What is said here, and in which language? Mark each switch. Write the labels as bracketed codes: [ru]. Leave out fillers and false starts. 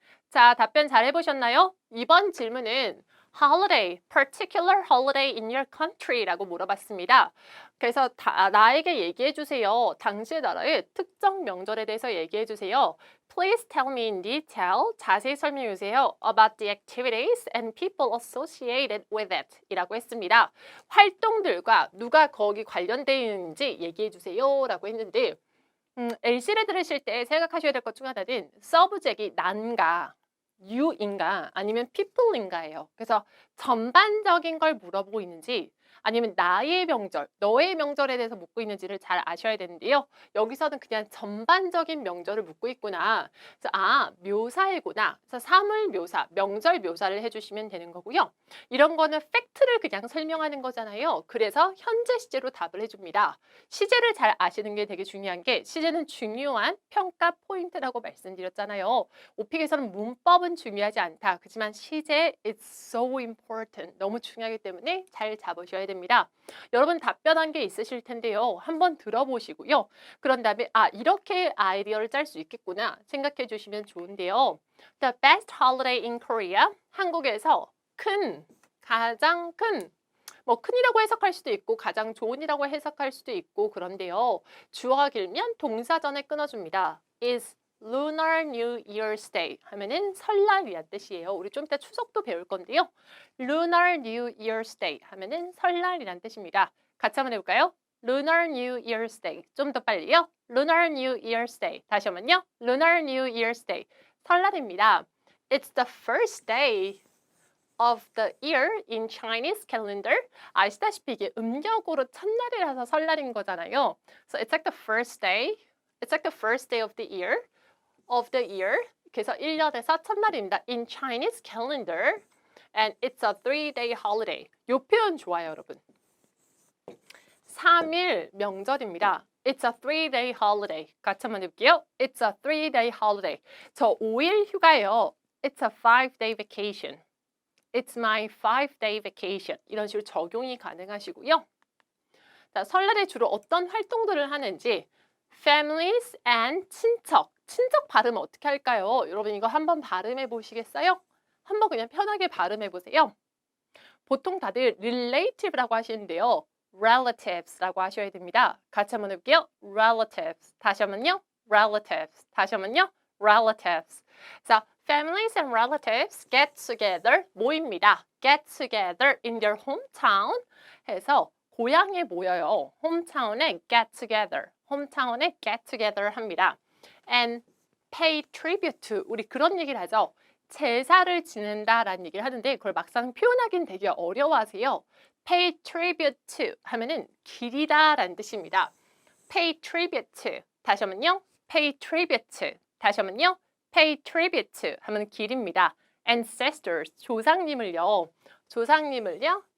[ko] 자, 답변 잘 해보셨나요? 이번 질문은 [en] holiday, particular holiday in your country [ko] 라고 물어봤습니다. 그래서 나에게 얘기해 주세요. 당시의 나라의 특정 명절에 대해서 얘기해 주세요. [en] Please tell me in detail. [ko] 자세히 설명해 주세요. [en] About the activities and people associated with it. [ko] 이라고 했습니다. 활동들과 누가 거기 관련되어 있는지 얘기해 주세요. 라고 했는데 LC를 들으실 때 생각하셔야 될 것 중 하나는 서브젝이 난가, you인가 아니면 people인가예요. 그래서 전반적인 걸 물어보고 있는지 아니면 나의 명절, 너의 명절에 대해서 묻고 있는지를 잘 아셔야 되는데요. 여기서는 그냥 전반적인 명절을 묻고 있구나. 그래서 묘사이구나. 그래서 사물 묘사, 명절 묘사를 해주시면 되는 거고요. 이런 거는 팩트를 그냥 설명하는 거잖아요. 그래서 현재 시제로 답을 해줍니다. 시제를 잘 아시는 게 되게 중요한 게 시제는 중요한 평가 포인트라고 말씀드렸잖아요. 오픽에서는 문법은 중요하지 않다. 그렇지만 시제 [en] it's so important. [ko] 너무 중요하기 때문에 잘 잡으셔야 됩니다. 여러분 답변한 게 있으실 텐데요. 한번 들어보시고요. 그런 다음에 이렇게 아이디어를 짤 수 있겠구나 생각해 주시면 좋은데요. [en] The best holiday in Korea. [ko] 한국에서 가장 큰 큰이라고 해석할 수도 있고 가장 좋은이라고 해석할 수도 있고 그런데요. 주어가 길면 동사 전에 끊어줍니다. [en] is Lunar New Year's Day [ko] 하면은 설날이란 뜻이에요. 우리 좀 이따 추석도 배울 건데요. [en] Lunar New Year's Day [ko] 하면은 설날이란 뜻입니다. 같이 한번 해볼까요? [en] Lunar New Year's Day. [ko] 좀 더 빨리요. [en] Lunar New Year's Day. [ko] 다시 한번요. [en] Lunar New Year's Day. [ko] 설날입니다. [en] It's the first day of the year in Chinese calendar. [ko] 아시다시피 이게 음력으로 첫날이라서 설날인 거잖아요. [en] So it's like the first day. It's like the first day of the year. [ko] 그래서 1년에서 첫날입니다. [en] In Chinese calendar. And it's a 3-day holiday. [ko] 요 표현 좋아요, 여러분. 3일 명절입니다. [en] It's a 3-day holiday. [ko] 같이 한번 해볼게요. [en] It's a 3-day holiday. [ko] 저 5일 휴가예요. [en] It's a 5-day vacation. It's my 5-day vacation. [ko] 이런 식으로 적용이 가능하시고요. 자, 설날에 주로 어떤 활동들을 하는지 [en] families and 친척. [ko] 친척 발음 어떻게 할까요? 여러분 이거 한번 발음해 보시겠어요? 한번 그냥 편하게 발음해 보세요. 보통 다들 relative라고 하시는데요. relatives라고 하셔야 됩니다. 같이 한번 해볼게요. relatives. 다시 한번요. relatives. 다시 한번요. relatives. [en] 자, families and relatives get together 모입니다. get together in their hometown [ko] 해서 고향에 모여요. [en] hometown에 get together. hometown에 get together 합니다. and pay tribute to. [ko] 우리 그런 얘기를 하죠. 제사를 지낸다라는 얘기를 하는데 그걸 막상 표현하기는 되게 어려워하세요. [en] pay tribute to [ko] 하면은 기리다라는 뜻입니다. [en] pay tribute to. [ko] 다시 한번요. [en] pay tribute to. 다시 한번요. pay tribute to [ko] 하면 길입니다. ancestors 조상님을요. 조상님을요.